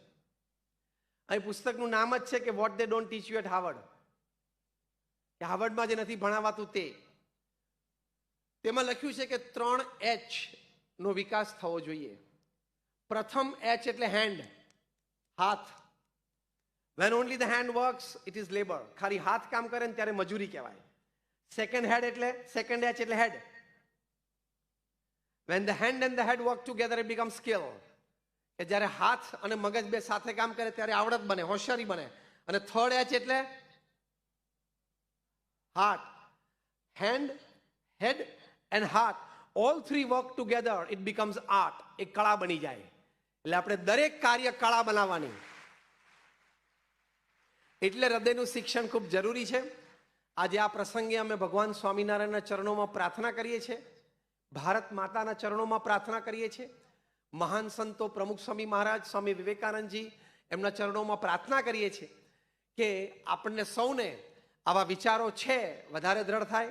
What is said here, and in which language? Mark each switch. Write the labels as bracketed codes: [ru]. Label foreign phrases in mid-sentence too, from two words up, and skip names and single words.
[gu] અહીં પુસ્તકનું નામ જ છે કે વોટ દે ડોન્ટ ટીચ યુ એટ હાર્વર્ડ, કે હાર્વર્ડમાં જે નથી ભણાવાતું તે. તેમાં લખ્યું છે કે 3 H નો વિકાસ થવો જોઈએ. પ્રથમ H એટલે હેન્ડ, હાથ. [en] When only the hand works, it is labor. [gu] ખાલી હાથ કામ કરે ને ત્યારે મજૂરી કહેવાય. [en] second head એટલે second H એટલે head. When the hand and the head work together, it becomes skill. [gu] કે જ્યારે હાથ અને મગજ બે સાથે કામ કરે ત્યારે આવડત બને, હોશિયારી બને. અને [en] third H [gu] એટલે હાર્ટ. [en] hand, head and heart, all three work together, it becomes art. [gu] એક કળા બની જાય. એટલે આપણે દરેક કાર્ય કળા બનાવવાની. એટલે હૃદયનું શિક્ષણ ખૂબ જરૂરી છે. આજે આ પ્રસંગે અમે ભગવાન સ્વામિનારાયણના ચરણોમાં પ્રાર્થના કરીએ છીએ. ભારત માતાના ચરણોમાં પ્રાર્થના કરીએ છીએ. મહાન સંતો પ્રમુખ સ્વામી મહારાજ, સ્વામી વિવેકાનંદજી, એમના ચરણોમાં પ્રાર્થના કરીએ છીએ કે આપણને સૌને આવા વિચારો છે વધારે દ્રઢ થાય.